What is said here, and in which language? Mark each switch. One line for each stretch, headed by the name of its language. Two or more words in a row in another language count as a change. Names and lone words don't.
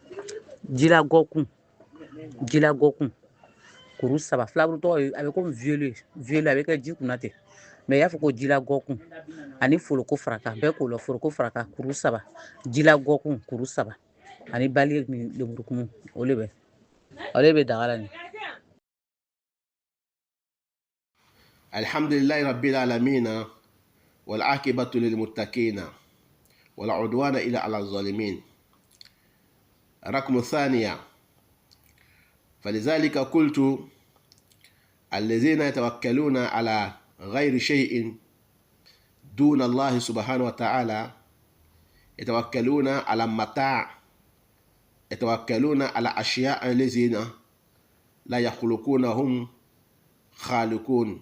Bambara: jilagɔkun kuru 3 filaburu tɔgɔ a bɛ komi vieux a bɛ kɛ ji kunna ten mais i y'a fɔ ko jilagɔkun ani foloko faraka bɛɛ k'o la foloko faraka kuru 3 jilagɔkun kuru 3 ani bale ni lemurukumu o de bɛ daga la nin.
Arabic: الحمد لله رب العالمين والعاقبة للمتقين ولا عدوان إلا على الظالمين. رقم الثانية فلذلك قلت الذين يتوكلون على غير شيء دون الله سبحانه وتعالى يتوكلون على متاع يتوكلون على أشياء الذين لا يخلقون هم خالقون.